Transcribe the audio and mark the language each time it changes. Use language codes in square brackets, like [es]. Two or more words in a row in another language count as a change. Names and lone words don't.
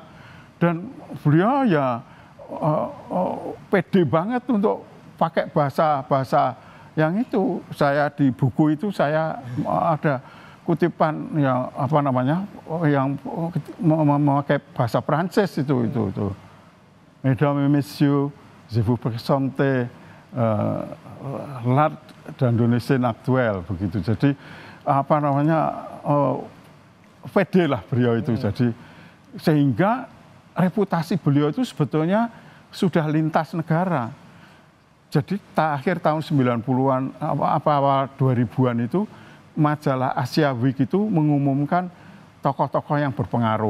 [id] Dan beliau ya pede banget untuk pakai bahasa yang itu. Saya di buku itu saya ada kutipan yang apa namanya yang memakai bahasa Prancis itu. [fr] Mesdames et messieurs, je vous présente l'art d'Indonésie actuelle begitu. [id] Jadi apa namanya pede lah beliau itu. Jadi sehingga reputasi beliau itu sebetulnya sudah lintas negara. Jadi akhir tahun 90-an, awal 2000-an itu majalah Asia Week itu mengumumkan tokoh-tokoh yang berpengaruh.